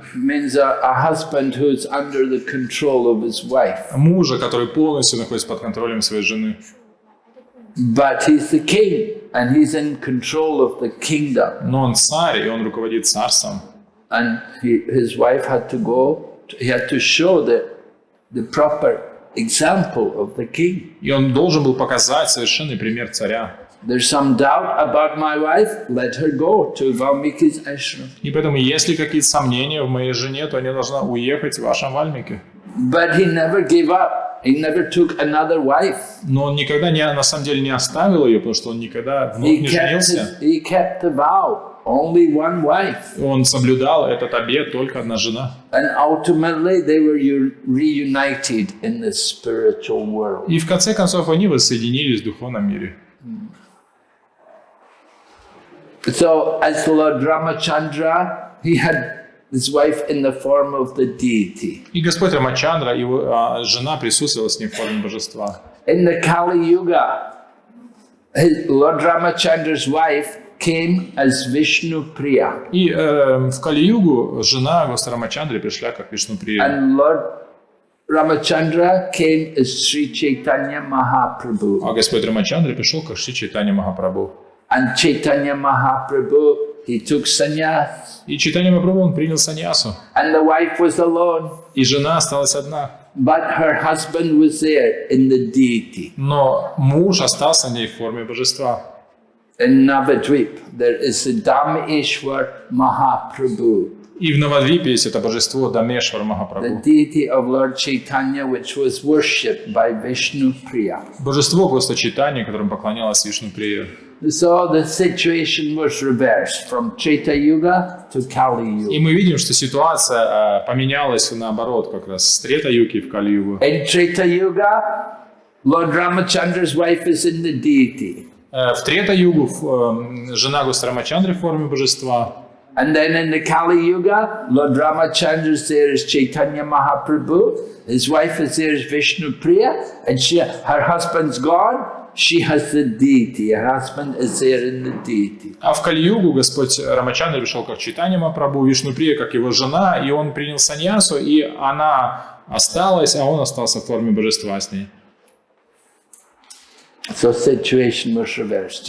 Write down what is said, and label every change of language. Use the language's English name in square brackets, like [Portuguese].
[English] means a husband who is under the control of his wife. [Russian] Мужа, который полностью находится под контролем своей жены. [English] But he's the king, and he's in control of the kingdom. [Russian] Но он царь, и он руководит царством. [English] And his wife had to go. He had to show the proper example of the king. [Russian] И он должен был показать совершенный пример царя. [English] There's some doubt about my wife. Let her go to Valmiki's ashram. [Russian] И поэтому, если какие-то сомнения в моей жене, то она должна уехать в вашем Вальмике. [English] But he never gave up. He never took another wife. [Russian] Но он никогда на самом деле не оставил ее, потому что он никогда вновь не женился. [English] He kept the vow. Only one wife. [Russian] Он соблюдал этот обет, только одна жена. [English] And ultimately they were reunited in the spiritual world. [Russian] И в конце концов они воссоединились в духовном мире. [English] So as Lord Ramachandra, he had his wife in the form of the deity. [Russian] И Господь Рамачандра, его жена присутствовала с ним в форме божества. [English] In the Kali Yuga, Lord Ramachandra's wife came as Vishnu Priya. [Russian] И в Кали-югу жена Господа Рамачандры пришла как Вишну Прия. [English] And Lord Ramachandra came as Sri Chaitanya Mahaprabhu. [Russian] А Господь Рамачандра пришел как Шри Чайтанья Махапрабху. [English] And Chaitanya Mahaprabhu, he took sannyas. [Russian] И Чайтанья Махапрабху он принял саньясу. [English] And the wife was alone. [Russian] И жена осталась одна. [English] But her husband was there in the deity. [Russian] Но муж остался в ней в форме божества. [English] In Navadvip, there is the Dhameshwar Mahaprabhu, [Russian] И в Навадвипе есть это божество Дамешвар [English] the [Russian] Махапрабху. [English] deity of Lord Chaitanya, which was worshipped by Vishnu Priya. [Russian] Божество Господа Чайтаньи, которому поклонялась Вишну Прия. [English] So the situation was reversed from Treta Yuga to Kali [Russian] И [English] Yuga. [Russian] мы видим, что ситуация поменялась наоборот, как раз с Трета-юги в Кали-югу. [English] In Treta Yuga, Lord Ramachandra's wife is in the deity. [Russian] В Трета-югу жена Господа Рамачандры в форме божества. [English] And then in the Kali Yuga, Lord Ramachandra is there as Chaitanya Mahaprabhu. His wife is there as Vishnu Priya. And her husband's gone. She has the deity. Her husband is there in the deity. [Russian] А в Кали-югу Господь Рамачандра пришел как Чайтанья Махапрабху, Вишну Прия как его жена, и он принял саньясу, и она осталась, а он остался в форме божества с ней. [English] So situation was reversed.